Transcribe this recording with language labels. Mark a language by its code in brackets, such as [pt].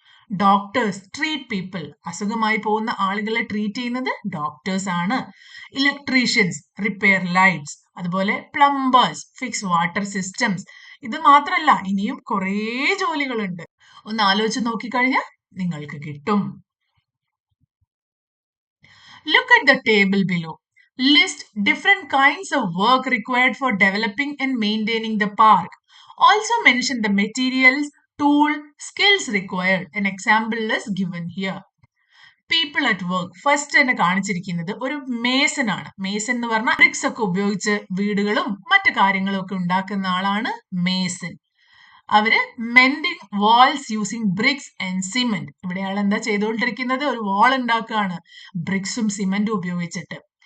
[en] doctors treat people, [ml] അസുഖമായി പോകുന്ന ആളുകളെ treat ചെയ്യുന്നത് ഡോക്ടേഴ്സ് ആണ്. [en] Electricians repair lights, അതുപോലെ plumbers fix water systems. [ml] ഇത് മാത്രല്ല, ഇനിയും കുറേ ജോലികളുണ്ട്. ഒന്ന് ആലോചിച്ച് നോക്കിക്കഴിഞ്ഞാൽ നിങ്ങൾക്ക് കിട്ടും. [en] Look at the table below. List different kinds of work required for developing and maintaining the park. Also mention the materials, tool, skills required. An example is given here. People at work. [ml] First തന്നെ കാണിച്ചിരിക്കുന്നത് ഒരു Mason ആണ്. Mason എന്ന് പറഞ്ഞാൽ BRICS ഒക്കെ ഉപയോഗിച്ച് വീടുകളും മറ്റു കാര്യങ്ങളും ഒക്കെ ഉണ്ടാക്കുന്ന ആളാണ് മേസൺ. [en] അവര് mending walls using bricks and cement. [ml] ഇവിടെ ആൾ എന്താ ചെയ്തുകൊണ്ടിരിക്കുന്നത്? ഒരു വാൾ ഉണ്ടാക്കുകയാണ് ബ്രിക്സും സിമെന്റും ഉപയോഗിച്ചിട്ട്.